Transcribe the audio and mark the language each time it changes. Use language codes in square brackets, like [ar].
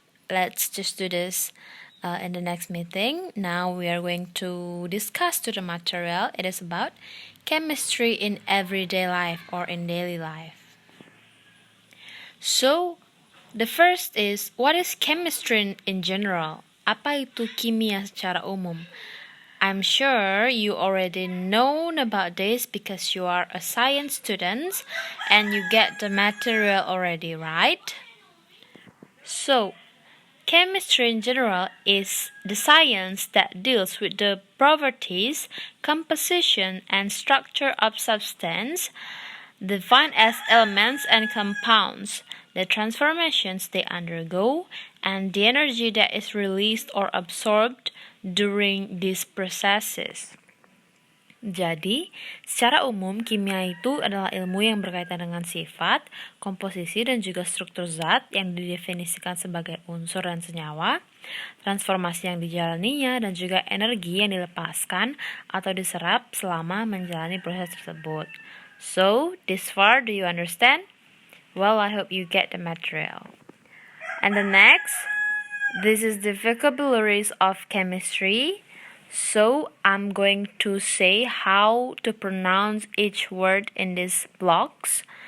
[en] Let's just do this in the next meeting. Now we are going to discuss to the material. It is about chemistry in everyday life or in daily life. So, the first is, what is chemistry in general? [id] Apa itu kimia secara umum? [en] I'm sure you already known about this because you are a science student and you get the material already, right? So, chemistry in general is the science that deals with the properties, composition, and structure of substance, defined as elements and compounds, the transformations they undergo, and the energy that is released or absorbed during these processes. [id] Jadi, secara umum, kimia itu adalah ilmu yang berkaitan dengan sifat, komposisi, dan juga struktur zat yang didefinisikan sebagai unsur dan senyawa, transformasi yang dijalaninya, dan juga energi yang dilepaskan atau diserap selama menjalani proses tersebut. [en] So, this far, do you understand? Well, I hope you get the material. And the next, this is the vocabularies of chemistry. So, I'm going to say how to pronounce each word in these blocks.